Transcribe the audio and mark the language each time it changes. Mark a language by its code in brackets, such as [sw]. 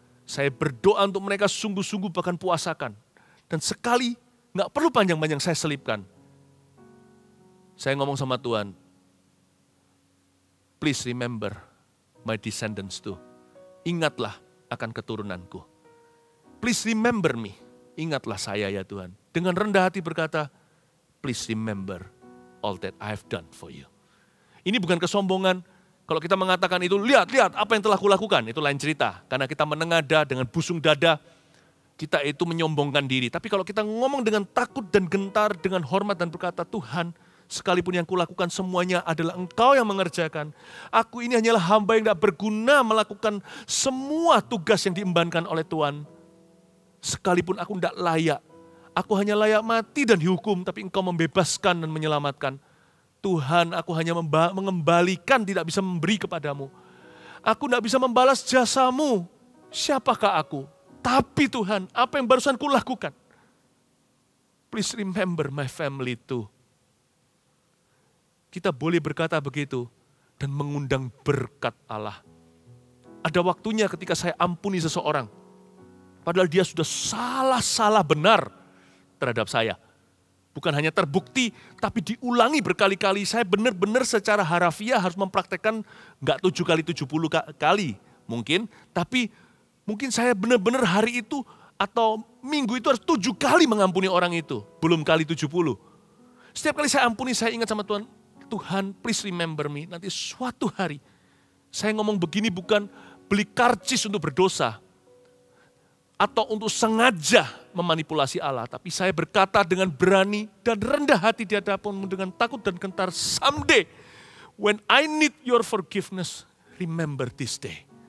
[id] Saya berdoa untuk mereka sungguh-sungguh bahkan puasakan. Dan sekali, nggak perlu panjang-panjang saya selipkan. Saya ngomong sama Tuhan, [en] please remember my descendants too. [id] Ingatlah akan keturunanku. [en] Please remember me. [id] Ingatlah saya ya Tuhan. Dengan rendah hati berkata, [en] please remember all that I have done for you. [id] Ini bukan kesombongan. Kalau kita mengatakan itu, lihat apa yang telah kulakukan. Itu lain cerita. Karena kita menengadah dengan busung dada, kita itu menyombongkan diri. Tapi kalau kita ngomong dengan takut dan gentar, dengan hormat dan berkata, Tuhan, sekalipun yang kulakukan semuanya adalah Engkau yang mengerjakan. Aku ini hanyalah hamba yang tidak berguna melakukan semua tugas yang diembankan oleh Tuhan. Sekalipun aku tidak layak. Aku hanya layak mati dan dihukum, tapi Engkau membebaskan dan menyelamatkan. Tuhan, aku hanya mengembalikan, tidak bisa memberi kepadamu. Aku tidak bisa membalas jasamu. Siapakah aku? Tapi Tuhan, apa yang barusan kulakukan? [en] Please remember my family too. [id] Kita boleh berkata begitu dan mengundang berkat Allah. Ada waktunya ketika saya ampuni seseorang, padahal dia sudah salah benar terhadap saya. Bukan hanya terbukti, tapi diulangi berkali-kali. Saya benar-benar secara harafiah harus mempraktekkan enggak 7 kali 70 kali mungkin. Tapi mungkin saya benar-benar hari itu atau minggu itu harus 7 kali mengampuni orang itu. Belum kali 70. Setiap kali saya ampuni, saya ingat sama Tuhan. [en] Tuhan, please remember me. [id] Nanti suatu hari, saya ngomong begini bukan beli karcis untuk berdosa. Atau untuk sengaja memanipulasi Allah. Tapi saya berkata dengan berani dan rendah hati di hadapanmu dengan takut dan gentar. [en] Someday, when I need your forgiveness, remember this day.